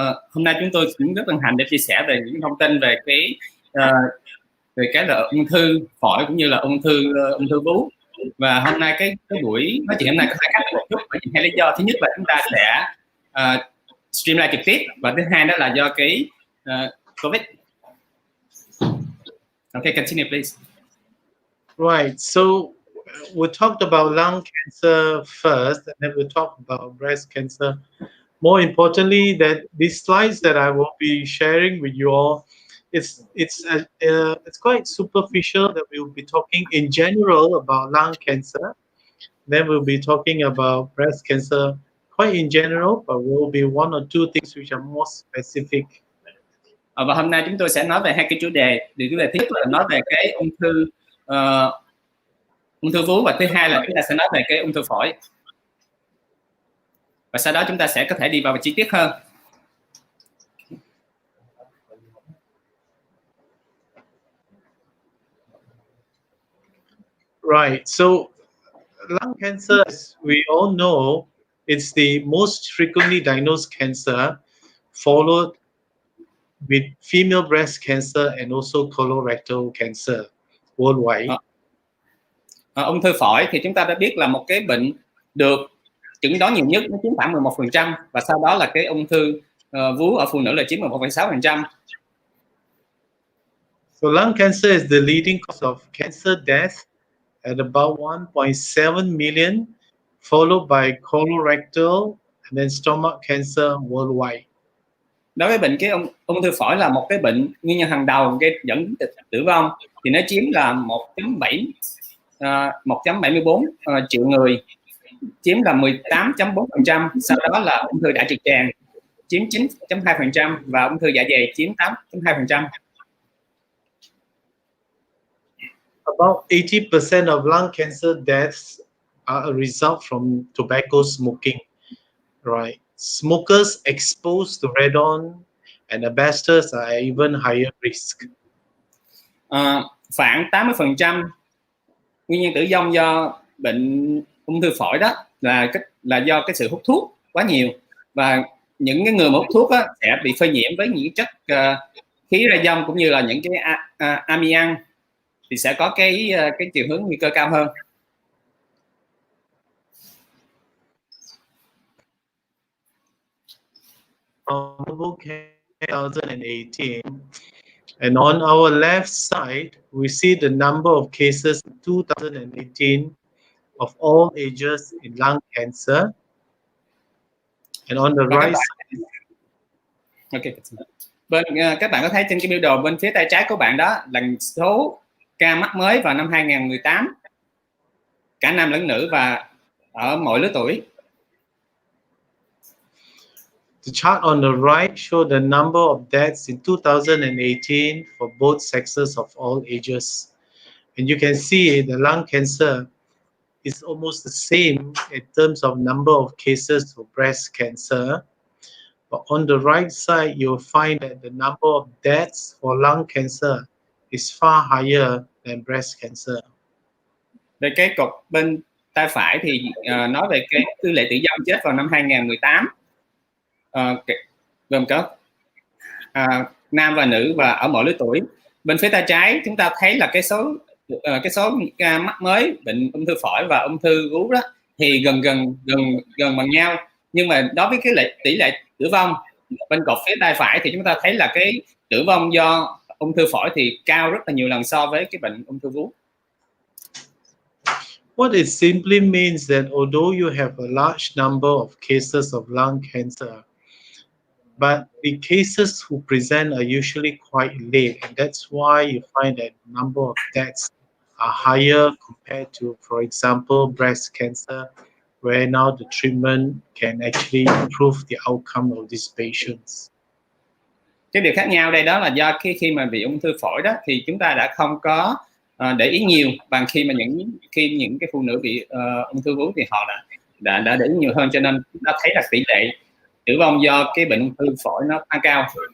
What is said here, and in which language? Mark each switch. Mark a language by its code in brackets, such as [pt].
[vi] Hôm nay chúng tôi cũng rất hân hạnh để chia sẻ về những thông tin về cái là ung thư phổi cũng như là ung thư vú. Và hôm nay cái buổi nói chuyện hôm nay có hai cách một chút, bởi vì hai lý do. Thứ nhất là chúng ta sẽ stream live trực tiếp, và thứ hai đó là do cái Covid. [en] Okay, continue please. Right. So we talked about lung cancer first, and then we'll talk about breast cancer. More importantly, that these slides that I will be sharing with you all, it's quite superficial. That we'll be talking in general about lung cancer. Then we'll be talking about breast cancer quite in general, but will be one or two things which are more specific. [vi] Và hôm nay chúng tôi sẽ nói về hai cái chủ đề. Chủ đề thứ nhất là nói về cái ung thư vú, và thứ hai là chúng ta sẽ nói về cái ung thư phổi. Và sau đó chúng ta sẽ có thể đi vào chi tiết hơn. [en] Right. So lung cancer, as we all know, it's the most frequently diagnosed cancer, followed with female breast cancer and also colorectal cancer worldwide. [vi] Ung thư phổi thì chúng ta đã biết là một cái bệnh được chẩn đoán nhiều nhất, nó chiếm khoảng 11%, và sau đó là cái ung thư vú ở phụ nữ là chiếm 11,6%. [en] So lung cancer is the leading cause of cancer death at about 1.7 million, followed by colorectal and then stomach cancer worldwide. [vi] Đối với bệnh cái ung thư phổi là một cái bệnh nguyên nhân hàng đầu gây dẫn tử vong, thì nó chiếm là 1.74 triệu người, chiếm là 18.4%. Sau đó là ung thư đại trực tràng chiếm 9.2% và ung thư dạ dày chiếm 8.2%. [en] About 80% of lung cancer deaths are a result from tobacco smoking, right? Smokers exposed to radon and asbestos are even higher risk. [vi] Khoảng 80% nguyên nhân tử vong do bệnh ung thư phổi đó là do cái sự hút thuốc quá nhiều, và những cái người mà hút thuốc á, sẽ bị phơi nhiễm với những chất khí radon cũng như là những cái amian, thì sẽ có cái chiều hướng nguy cơ cao hơn. [en] Book 2018, and on our left side, we see the number of cases in 2018 of all ages in lung cancer, and on the right side. Okay. [vi] Bên các bạn có thấy trên cái biểu đồ bên phía tay trái của bạn đó là số ca mắc mới vào năm 2018, cả nam lẫn nữ và ở mọi lứa tuổi. [en] The chart on the right shows the number of deaths in 2018 for both sexes of all ages. And you can see the lung cancer is almost the same in terms of number of cases for breast cancer. But on the right side, you'll find that the number of deaths for lung cancer is far higher than breast cancer. [vi] Về cái cột bên tay phải thì nói về cái tỷ lệ tử vong chết vào năm 2018, gồm có nam và nữ và ở mọi lứa tuổi. Bên phía tay trái chúng ta thấy là cái số ca mắc mới bệnh ung thư phổi và ung thư vú đó thì gần bằng nhau, nhưng mà đối với cái tỷ lệ tử vong bên cột phía tay phải thì chúng ta thấy là cái tử vong do ung thư phổi thì cao rất là nhiều lần so với cái bệnh ung thư vú. [en] What it simply means that although you have a large number of cases of lung cancer, but the cases who present are usually quite late, and that's why you find that the number of deaths are higher compared to, for example, breast cancer, where now the treatment can actually improve the outcome of these patients. [vi] Cái điều khác nhau đây đó là do khi mà bị ung thư phổi đó thì chúng ta đã không có để ý nhiều bằng khi mà những cái phụ nữ bị ung thư vú thì họ đã để ý nhiều hơn, cho nên chúng ta thấy là tỷ lệ tử vong do cái bệnh ung thư phổi nó tăng cao.